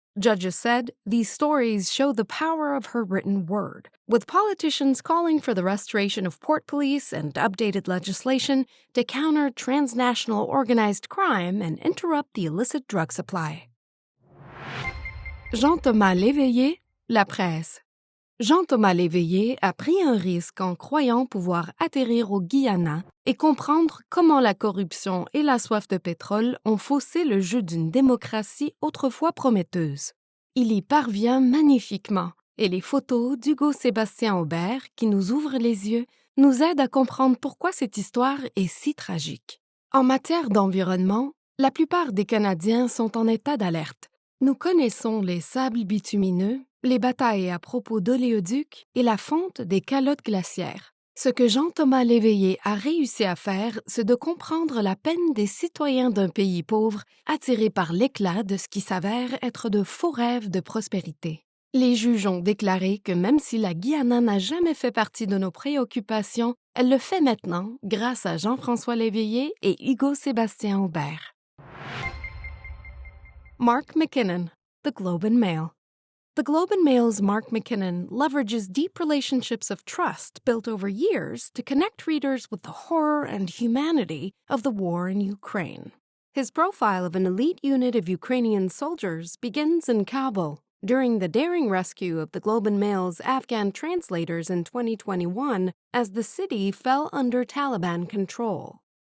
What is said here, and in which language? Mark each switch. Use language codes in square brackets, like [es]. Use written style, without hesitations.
[en] Judges said these stories show the power of her written word, with politicians calling for the restoration of port police and updated legislation to counter transnational organized crime and interrupt the illicit drug supply. [fr] Jean-Thomas Léveillé, La Presse. Jean-Thomas Léveillé a pris un risque en croyant pouvoir atterrir au Guyana et comprendre comment la corruption et la soif de pétrole ont faussé le jeu d'une démocratie autrefois prometteuse. Il y parvient magnifiquement, et les photos d'Hugo Sébastien Aubert, qui nous ouvrent les yeux, nous aident à comprendre pourquoi cette histoire est si tragique. En matière d'environnement, la plupart des Canadiens sont en état d'alerte. Nous connaissons les sables bitumineux, les batailles à propos d'oléoducs et la fonte des calottes glaciaires. Ce que Jean-Thomas Léveillé a réussi à faire, c'est de comprendre la peine des citoyens d'un pays pauvre attirés par l'éclat de ce qui s'avère être de faux rêves de prospérité. Les juges ont déclaré que même si la Guyana n'a jamais fait partie de nos préoccupations, elle le fait maintenant grâce à Jean-François Léveillé et Hugo Sébastien Aubert. [en] Mark McKinnon, The Globe and Mail. The Globe and Mail's Mark McKinnon leverages deep relationships of trust built over years to connect readers with the horror and humanity of the war in Ukraine. His profile of an elite unit of Ukrainian soldiers begins in Kabul during the daring rescue of the Globe and Mail's Afghan translators in 2021 as the city fell under Taliban control.